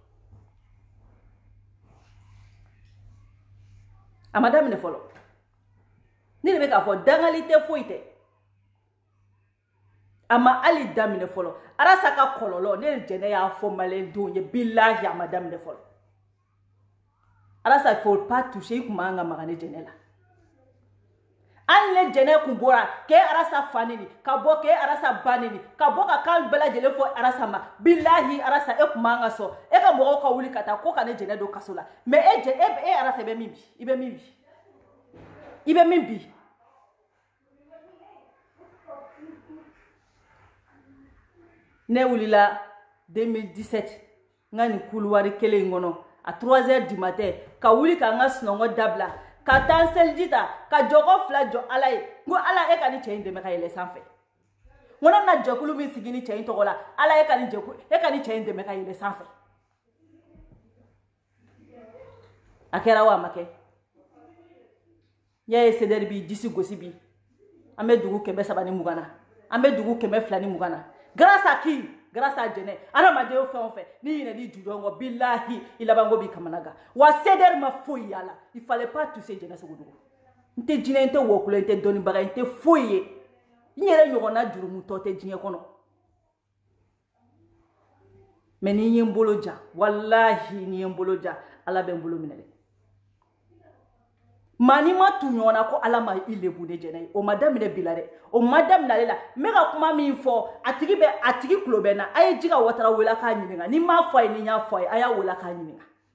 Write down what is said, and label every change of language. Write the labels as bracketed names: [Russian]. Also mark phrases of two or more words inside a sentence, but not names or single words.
[Bambara] a ma daminɛ fɔlɔ ne de bɛ k'a fɔ dangali tɛ foyi tɛ a ma hali daminɛ fɔlɔ Arasa ka kɔlɔlɔ ne de jɛnɛ y'a fɔ maliyɛndenw ye billahi a ma daminɛ fɔlɔ Arasa [French] il faut pas toucher [Bambara] i kun man ka maga ne jɛnɛ la hali ne jɛnɛ kun bɔra k'e Arasa fa neni ka bɔ k'e Arasa ba neni ka bɔ ka kan bɛɛ lajɛlen fɔ Arasa ma billahi Arasa e kun man ka sɔn e ka mɔgɔw ka wuli ka taa ko ka ne jɛnɛ don kaso la mais e Arasa i bɛ min bi i bɛ min bi i bɛ min bi ne wulila 2017 n ka nin couloir kelen in kɔnɔ [French] à 3h du matin [Bambara] ka wuli ka n ka sunɔgɔ dabila ka taa n seliji ta ka jɔkɔ 2 jɔ Ala ye n ko Ala e ka ni cɛ in dɛmɛ ka yɛlɛ sanfɛ n ko ne bɛna jɛkulu min sigi ni cɛ in tɔgɔ la Ala e ka ni cɛ in dɛmɛ ka yɛlɛ sanfɛ a kɛra wa a ma kɛ n y'a ye CDR bi disi gosi bi an bɛ dugu 320 na an bɛ dugu 220 na [French] grâce à qui grâce à [Bambara] jɛnɛ adamaden fɛn o fɛn ni ɲinɛ ni jujɔn kɔ billahi i labanko b'i kamana gan wa CDR ma foyi y'a la [French] il fallait pas toucher [Bambara] jɛnɛ Sogodogo n tɛ jinɛ n tɛ wɔkulɔ n tɛ dɔnnibaga n tɛ foyi ye n yɛrɛ ɲɔgɔnna jurumutɔ tɛ diɲɛ kɔnɔ mais ni n ye n bolo jan wallahi ni n ye n bolo jan Ala bɛ n bolo minɛ dɛ maa n'i ma tu ɲɔgɔn na ko Ala ma i lebu ne jɛnɛ ye o ma daminɛ bi la dɛ o ma daminɛ ale la n bɛ ka kuma min fɔ a tigi tulo bɛ n na a ye Jiga Watara wele k'a ɲininka ni m'a fɔ a ye ni n y'a fɔ a ye a y'a wele k'a ɲininka